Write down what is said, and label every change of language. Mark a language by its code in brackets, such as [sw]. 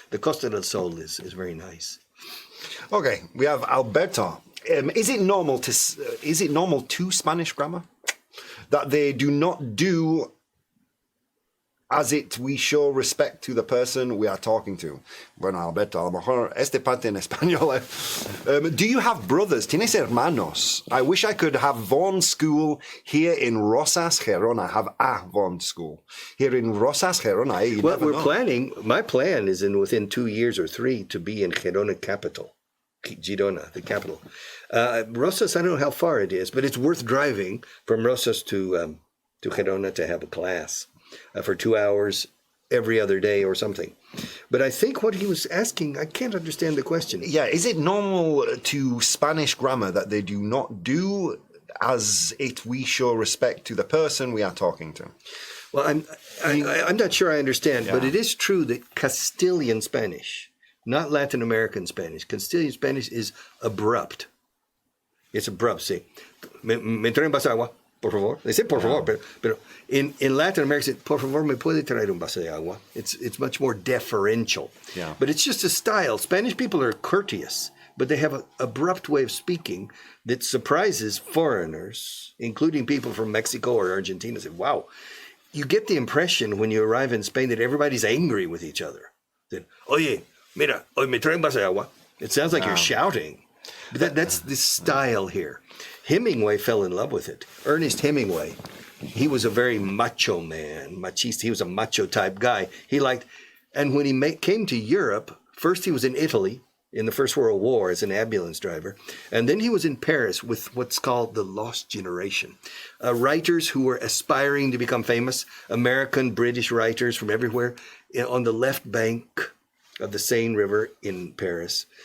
[en] The Costa del Sol is very nice. Okay, we have Alberto. Is it normal to Spanish grammar that they do not do as we show respect to the person we are talking to? [es] Bueno, Alberto, a lo mejor este parte en español. [en] Do you have brothers? [es] ¿Tienes hermanos? [en] I wish I could have Vaughan School here in Rosas, Gerona. Have a Vaughan School here in Rosas, Gerona. Well, we're planning. My plan is within 2 years or 3 to be in Gerona capital. Girona, the capital. Rosas, I don't know how far it is, but it's worth driving from Rosas to Gerona to have a class. For 2 hours every other day or something. But I think what he was asking, I can't understand the question. Yeah, is it normal to Spanish grammar that they do not do as we show respect to the person we are talking to? Well, I'm not sure I understand, but it is true that Castilian Spanish, not Latin American Spanish, Castilian Spanish is abrupt. It's abrupt. See, [es] me traen un vaso de agua, por favor. [en] They say [es] por favor, pero [en] in Latin America, say, [es] por favor, me puede traer un vaso de agua. [en] It's much more deferential. Yeah. But it's just a style. Spanish people are courteous, but they have an abrupt way of speaking that surprises foreigners, including people from Mexico or Argentina. Say, wow. You get the impression when you arrive in Spain that everybody's angry with each other. That, [es] oye, mira, hoy me traen un vaso de agua. [en] It sounds like you're shouting. But that's the style here. Hemingway fell in love with it. Ernest Hemingway, he was a very macho man, machista. He was a macho type guy. He liked, and when he came to Europe, first he was in Italy in the First World War as an ambulance driver, and then he was in Paris with what's called the Lost Generation, writers who were aspiring to become famous, American, British writers from everywhere, on the left bank of the Seine River in Paris.